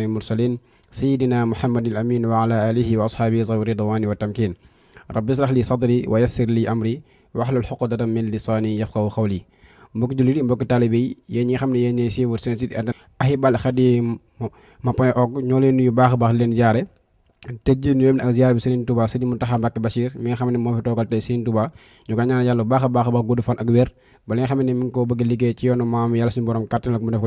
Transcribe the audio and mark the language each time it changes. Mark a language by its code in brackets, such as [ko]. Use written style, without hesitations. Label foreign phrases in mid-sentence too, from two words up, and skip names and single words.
[ar] المرسلين سيدنا محمد الأمين وعلى آله وأصحابه ذوي الرضوان والتمكين رب اشرح لي صدري ويسر لي أمري واحلل عقدة من لساني يفقهوا قولي [wo] mbokk jullit yi mbokk taalibe yi yéen ñi nga xam ne yéen ñooy suivre seen [fr] site internet [wo] ahibahil-khadim.org ñoo leen nuyu baax a baax leen jaare te ji nuyoo ak ziar bi Serigne Touba Serigne Mountakha Mbacké Bachir mi nga xam ne moo fi toogal tey Serigne Touba ñu ko ñaanal yàlla bu baax a baax gudd fan ak wér ba li nga xam ne mi ngi ko bëgg liggéey ci yoonu maam yàlla suñu borom kàttan ak mu def ko na